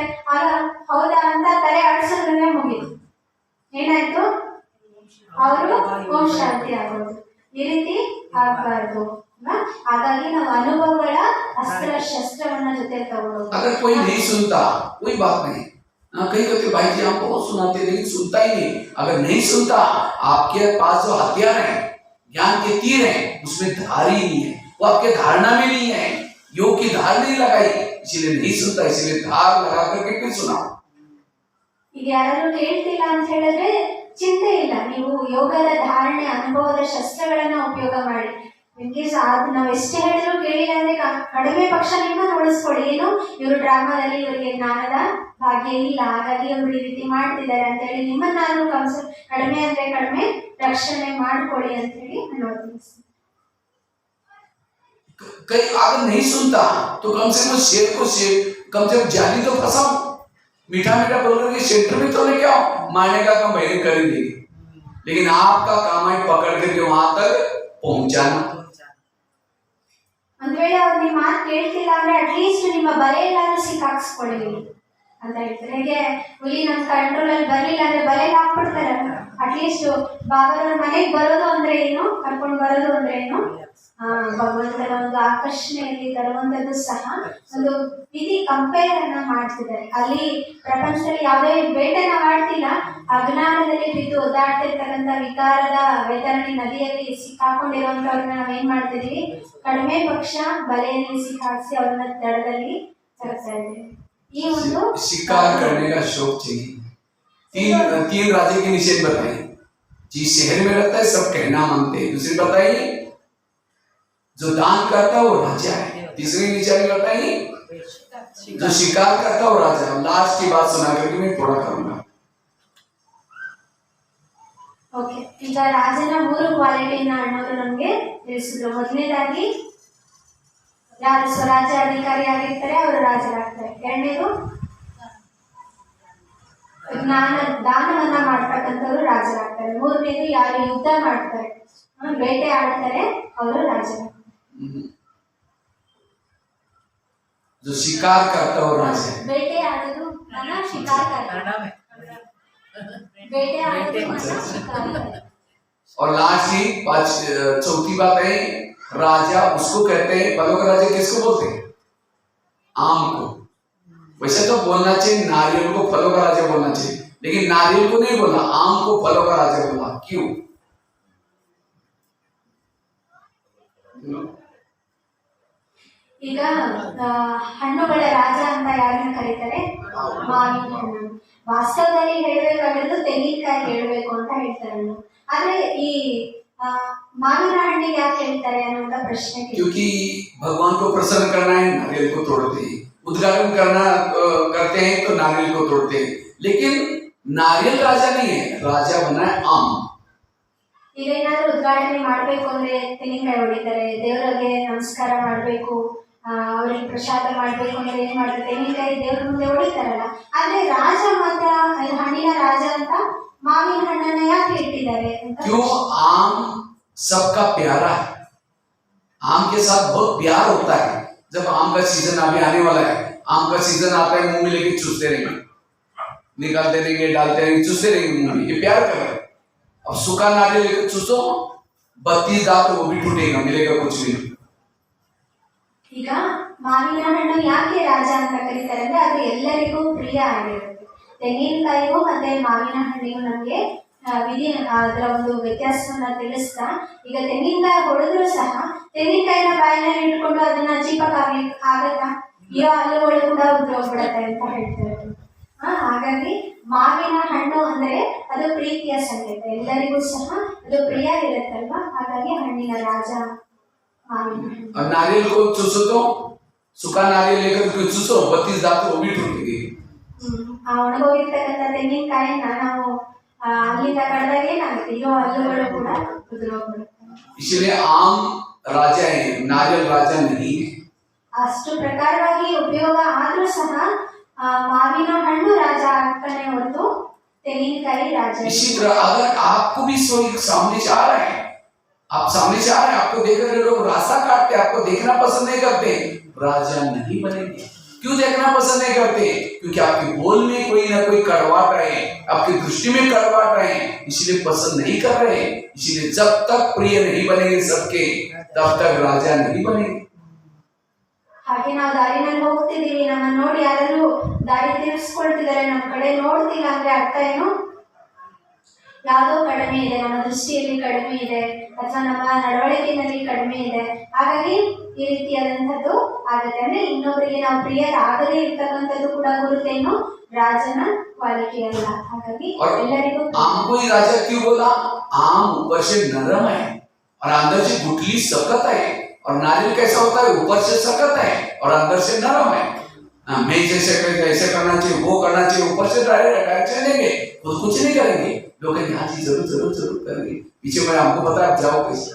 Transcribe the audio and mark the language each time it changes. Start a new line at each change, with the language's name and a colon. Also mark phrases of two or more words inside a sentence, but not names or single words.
Kannada: ಆಗ ಹೌದಾ ಅಂತ ತಲೆ ಆಡಿಸೋದ್ರಲ್ಲೇ ಮುಗಿತು, ಏನಾಯ್ತು, ಅವರು ಓಂ ಶಾಂತಿ ಆಗೋದು. ಈ ರೀತಿ ಆಗ್ಬಾರ್ದು. ಹಾಗಾಗಿ ನಾವು ಅನುಭವಗಳ ಅಸ್ತ್ರ ಶಸ್ತ್ರವನ್ನ ಜೊತೆ ತಗೊಳ್ಳೋದು.
Hindi: अगर कोई नहीं सुनता कोई बात नहीं, कई कहते भाई जी हम बहुत सुनाते लेकिन सुनता ही नहीं। अगर नहीं सुनता, आपके पास जो हथियार है, ज्ञान के तीर हैं, उसमें धार ही नहीं है, वो आपके धारणा में नहीं है, योग की धार नहीं लगाई, इसलिए नहीं सुनता। इसलिए धार लगा करके फिर सुनाओ।
Kannada: ಈಗ ಯಾರಾದ್ರೂ ಕೇಳ್ತಿಲ್ಲ ಅಂತ ಹೇಳಿದ್ರೆ ಚಿಂತೆ ಇಲ್ಲ, ನೀವು ಯೋಗದ ಧಾರಣೆ ಅನುಭವದ ಶಸ್ತ್ರಗಳನ್ನ ಉಪಯೋಗ ಮಾಡಿ. ನಿಮ್ಗೆ ನಾವು ಎಷ್ಟೇ ಹೇಳಿದ್ರು ಕೇಳಿಲ್ಲ ಅಂದ್ರೆ ಕಡಿಮೆ ಪಕ್ಷ ನಿಮ್ಮನ್ನು ಉಳಿಸ್ಕೊಡಿ. ಏನು, ಇವರು ಡ್ರಾಮಾದಲ್ಲಿ ಇವರಿಗೆ ಜ್ಞಾನದ ಭಾಗ್ಯ ಇಲ್ಲ, ಹಾಗಾಗಿ ಇವರು ಈ ರೀತಿ ಮಾಡ್ತಿದ್ದಾರೆ ಅಂತ ಹೇಳಿ ನಿಮ್ಮನ್ನಾದ್ರೂ ಕಡಿಮೆ ಅಂದ್ರೆ ಕಡಿಮೆ ರಕ್ಷಣೆ ಮಾಡ್ಕೊಳ್ಳಿ ಅಂತ ಹೇಳಿ ನೋಡ್ತೀನಿ.
Hindi: कई अगर नहीं सुनता तो कम से कम शेर को कम से कम जाली तो फंसाओ, मीठा बोल करके सेंटर में तो लेके आओ, मारने का काम बहने कर देंगे, लेकिन आपका काम है पकड़ करके वहां तक पहुंचाना।
Kannada: ಒಂದ್ ವೇಳೆ ಅವ್ರು ನಿಮ್ಮ ಮಾತು ಕೇಳ್ತಿಲ್ಲ ಅಂದ್ರೆ ಅಟ್ಲೀಸ್ಟ್ ನಿಮ್ಮ ಬಲೆ ಎಲ್ಲಾದ್ರೂ ಸಿಕ್ಕಾಕ್ಸ್ಕೊಳ್ಳಿ ಅಂತ ಹೇಳ್ತಾರೆ. ಹೇಗೆ ಹುಲಿ ನಮ್ಮ ಕಂಟ್ರೋಲ್ ಅಲ್ಲಿ ಬರ್ಲಿಲ್ಲ ಅಂದ್ರೆ ಬಲೆಗೆ ಹಾಕ್ಬಿಡ್ತಾರೆ. ಅಟ್ಲೀಸ್ಟ್ ಬಾಬಾರವ್ರ ಮನೆಗೆ ಬರೋದು ಅಂದ್ರೆ ಏನು, ಕರ್ಕೊಂಡು ಬರೋದು ಅಂದ್ರೆ ಏನು, ಭಗವಂತನ ಒಂದು ಆಕರ್ಷಣೆಯಲ್ಲಿ ತರುವಂತದ್ದು ಸಹ ಒಂದು ವಿಧಿ ಕಂಪೇರ್ ಅನ್ನ ಮಾಡ್ತಿದ್ದಾರೆ. ಅಲ್ಲಿ ಪ್ರಪಂಚದಲ್ಲಿ ಯಾವುದೇ ಬೇಟೆ ನಾವು ಆಡ್ತಿಲ್ಲ, ಅಜ್ಞಾನದಲ್ಲಿ ಬಿದ್ದು ಒದ್ದಾಡ್ತಿರ್ತಕ್ಕಂಥ ವಿಕಾರದ ವೈತರಣಿ ನದಿಯಲ್ಲಿ ಸಿಕ್ಕಾಕೊಂಡಿರುವಂತವ್ರನ್ನ ನಾವೇನ್ ಮಾಡ್ತಿದೀವಿ, ಕಡಿಮೆ ಪಕ್ಷ ಬಲೆಯಲ್ಲಿ ಸಿಕ್ಕಾಕ್ಸಿ ಅವ್ರನ್ನ ದಡದಲ್ಲಿ ತರ್ತಾ ಇದ್ದೀವಿ. ಈ ಒಂದು
Hindi: शिकार करने का शौक चाहिए। तीन राजे के निषेध बताइए। जिस शहर में रहता है सब कहना मानते हैं। दूसरी बताइए, जो दान करता है वो राजा है। तीसरी निशानी बताइए, जो शिकार करता है वो राजा है। लास्ट की बात सुना करके मैं थोड़ा करूंगा।
Kannada: ಓಕೆ, ಈಗ ರಾಜನ 3 ಕ್ವಾಲಿಟಿನ ಅಣ್ಣವರು ನಮ್ಗೆ ತಿಳಿಸಿದ್ರು. ಮೊದಲನೇದಾಗಿ ಯಾರು ಸ್ವರಾಜ್ಯಾಧಿಕಾರಿ ಆಗಿರ್ತಾರೆ ಅವರು ರಾಜರಾಗ್ತಾರೆ. ಎರಡನೇದು ದಾನವನ್ನ ಮಾಡ್ತಕ್ಕಂಥವ್ರು ರಾಜರಾಗ್ತಾರೆ. ಮೂರನೇದು ಯಾರು ಯುದ್ಧ ಮಾಡ್ತಾರೆ, ಬೇಟೆ ಆಡ್ತಾರೆ, ಅವರು ರಾಜರಾಗ್ತಾರೆ.
Hindi: जो शिकार करता है वो राजा है।
Kannada: ಬೇಟೆ ಆಡೋದು ಶಿಕಾರ ಬೇಟೆ ಆಡೋದನ್ನ ಶಿಕಾರಿ.
Hindi: और लास्ट ही चौथी बात है, राजा उसको कहते हैं, फलों का राजा किसको बोलते हैं? आम को। वैसे तो बोलना चाहिए नारियल को फलों का राजा बोलना चाहिए, लेकिन नारियल को नहीं बोला, आम को फलों का राजा बोला। क्यों?
Kannada: ಈಗ ಹಣ್ಣುಗಳ ರಾಜ ಅಂತ ಯಾರನ್ನ ಕರೀತಾರೆ? ಮಾವಿನ ಹಣ್ಣು. ವಾಸ್ತವದಲ್ಲಿ ಹೇಳ್ಬೇಕಾಗಿರೋದು ತೆಂಗಿನಕಾಯಿ ಹೇಳ್ಬೇಕು ಅಂತ ಹೇಳ್ತಾರೆ. ಆದ್ರೆ ಈ ಮಾವಿನ ಹಣ್ಣಿಗೆ ಯಾಕೆ ಹೇಳ್ತಾರೆ ಅನ್ನುವಂತ ಪ್ರಶ್ನೆ.
Hindi: क्योंकि भगवान को प्रसन्न करना है, नारियल को तोड़ते हैं। उद्घाटन करना करते हैं तो नारियल को तोड़ते हैं, लेकिन नारियल राजा नहीं है, राजा बना है आम।
Kannada: ಈಗ ಏನಾದ್ರು ಉದ್ಘಾಟನೆ ಮಾಡ್ಬೇಕು ಅಂದ್ರೆ ತೆಂಗಿನಕಾಯಿ ಹೊಡಿತಾರೆ, ದೇವರಿಗೆ ನಮಸ್ಕಾರ ಮಾಡ್ಬೇಕು, ಅವ್ರಿಗೆ ಪ್ರಸಾದ ಮಾಡ್ಬೇಕು ಅಂದ್ರೆ ಏನ್ ಮಾಡ್ತಾರೆ? ತೆಂಗಿನಕಾಯಿ ದೇವ್ರ ಮುಂದೆ ಹೊಡಿತಾರಲ್ಲ. ಆದ್ರೆ ರಾಜ ಮಾತ್ರ ಹಣ್ಣಿನ ರಾಜ ಅಂತ ಮಾವಿನ ಹಣ್ಣನ್ನ ಯಾಕೆ ಇಟ್ಟಿದ್ದಾರೆ ಅಂತ.
Hindi: क्यों? आम सबका प्यारा है, आम के साथ बहुत प्यार होता है। जब आम का सीजन अभी आने वाला है, आम का सीजन आता है, मुंह में लेके चूसते रहेंगे, निकालते रहेंगे, डालते रहेंगे, चूसते रहेंगे मुंह में, ये प्यार कर रहे हैं। अब सूखा नारियल लेकर चूसो, 32 दांत वो भी टूटेगा, मिलेगा कुछ भी नहीं।
Kannada: ಈಗ ಮಾವಿನ ಹಣ್ಣು ಯಾಕೆ ರಾಜ ಅಂತ ಕರೀತಾರೆ ಅಂದ್ರೆ ಅದು ಎಲ್ಲರಿಗೂ ಪ್ರಿಯ ಆಗಿರುತ್ತೆ. ತೆಂಗಿನಕಾಯಿಗೂ ಮತ್ತೆ ಮಾವಿನ ಹಣ್ಣಿಗೂ ನಮ್ಗೆ ಅದರ ಒಂದು ವ್ಯತ್ಯಾಸವನ್ನ ತಿಳಿಸ್ತಾ, ಈಗ ತೆಂಗಿನಕಾಯಿ ಹೊಡೆದ್ರು ಸಹ ತೆಂಗಿನಕಾಯಿನ ಬಾಯಿನಲ್ಲಿ ಇಟ್ಕೊಂಡು ಅದನ್ನ ಚೀಪಕ್ಕಾಗ್ಲಿಕ್ಕೆ ಆಗತ್ತಾ? ಇರೋ ಹಲ್ಲುಗಳು ಕೂಡ ಉದ್ರೋಗ್ಬಿಡತ್ತೆ ಅಂತ ಹೇಳ್ತಾರೆ. ಹಾಗಾಗಿ ಮಾವಿನ ಹಣ್ಣು ಅಂದ್ರೆ ಅದು ಪ್ರೀತಿಯ ಸಂಕೇತ, ಎಲ್ಲರಿಗೂ ಸಹ ಅದು ಪ್ರಿಯ ಇರುತ್ತಲ್ವಾ. ಹಾಗಾಗಿ ಹಣ್ಣಿನ ರಾಜ ಮಾವಿನ ಹಣ್ಣು.
Hindi: और नारियल को चूसो तो, सूखा नारियल लेकर चूसो, 32 दांत वो भी टूटेंगे।
Kannada: ಒಣಗೋಗಿರ್ತಕ್ಕಂಥ ತೆಂಗಿನಕಾಯಿನ ನಾವು ಅಲ್ಲಿಂದ ಕಡ್ದಾಗ ಏನಾಗುತ್ತೆ? ಇರೋ ಹಲ್ಲುಗಳು ಕೂಡ ಉದುರೋಗ್ಬಿಡುತ್ತೆ.
Hindi: इसलिए आम राजा है, नारियल राजा नहीं है।
Kannada: ಅಷ್ಟು ಪ್ರಕಾರವಾಗಿ ಉಪಯೋಗ ಆದ್ರೂ ಸಹ ಮಾವಿನ ಹಣ್ಣು ರಾಜ ಆಗ್ತಾನೆ ಹೊರತು ತೆಂಗಿನಕಾಯಿ ರಾಜ.
Hindi: इसी तरह अगर आपको भी सोई सामने से आ रहा है, आप सामने से आ रहे हैं, आपको देख रहे लोग रास्ता काटते, आपको देखना पसंद नहीं करते, राजा नहीं बनेंगे। क्यों देखना पसंद नहीं करते? क्योंकि आपके बोल में कोई ना कोई कड़वाहट है, आपकी दृष्टि में कड़वाहट है, इसलिए पसंद नहीं कर रहे। इसलिए जब तक प्रिय नहीं बनेंगे सबके, तब तक राजा नहीं बनेंगे।
Kannada: ಹಾಗೆ ನಾವು ದಾರಿನಲ್ಲಿ ಹೋಗ್ತಿದೀವಿ, ನಮ್ಮನ್ನ ನೋಡಿ ಯಾರಾದ್ರೂ ದಾರಿ ತಿರ್ಗಿಸ್ಕೊಳ್ತಿದ್ದಾರೆ, ನಮ್ಮ ಕಡೆ ನೋಡ್ತಿಲ್ಲ ಅಂದ್ರೆ ಅರ್ಥ ಏನು? ಯಾವುದೋ ಕಡಿಮೆ ಇದೆ, ನಮ್ಮ ದೃಷ್ಟಿಯಲ್ಲಿ ಕಡಿಮೆ ಇದೆ, ಅಥವಾ ನಮ್ಮ ನಡವಳಿಕೆಯಲ್ಲಿ ಕಡಿಮೆ ಇದೆ. ಹಾಗಾಗಿ ಈ ರೀತಿಯಾದಂಥದ್ದು ಆಗುತ್ತೆ. ಅಂದ್ರೆ ಇನ್ನೊಬ್ಬರಿಗೆ ನಾವು ಪ್ರಿಯರಾಗದೇ ಇರ್ತಕ್ಕಂಥದ್ದು ಕೂಡ ಗುರುತೇನು? ರಾಜನ ಕ್ವಾಲಿಟಿ ಅಲ್ಲ. ಹಾಗಾಗಿ ಎಲ್ಲರಿಗೂ
Hindi: आम को ही राजा क्यों बोला? आम ऊपर से नरम है और अंदर से गुठली सख्त है, और नारियल कैसा होता है? ऊपर से सख्त है और अंदर से नरम है। मैं जैसे ऐसे करना चाहिए, वो करना चाहिए, ऊपर से डायरेक्ट चलेंगे, खुद कुछ नहीं करेंगे, लोग कहेंगे हाँ जी जरूर जरूर जरूर करेंगे, पीछे मैं आपको बता आप जाओ कैसे।